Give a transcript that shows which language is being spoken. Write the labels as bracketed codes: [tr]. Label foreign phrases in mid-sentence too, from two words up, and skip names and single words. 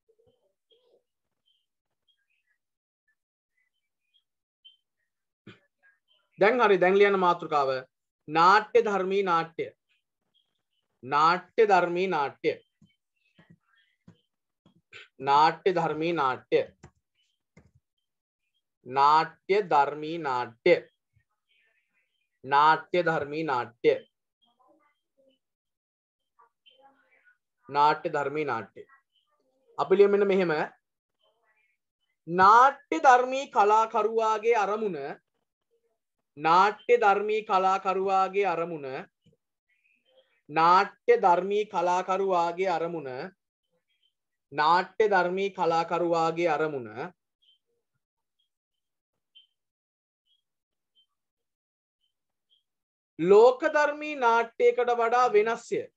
[si] දැන් හරි දැන් ලියන මාතෘකාව නාට්‍ය ධර්මී නාට්‍ය. නාට්‍ය ධර්මී නාට්‍ය. නාට්‍ය ධර්මී නාට්‍ය. නාට්‍ය ධර්මී නාට්‍ය. නාට්‍ය ධර්මී නාට්‍ය. නාට්‍ය ධර්මී නාට්‍ය. අපිලිය මෙන්න මෙහෙම නාට්‍ය ධර්මී කලාකරුවාගේ අරමුණ නාට්‍ය ධර්මී කලාකරුවාගේ අරමුණ නාට්‍ය ධර්මී කලාකරුවාගේ අරමුණ නාට්‍ය ධර්මී කලාකරුවාගේ අරමුණ ලෝකධර්මී නාට්‍යයකට වඩා වෙනස්ය.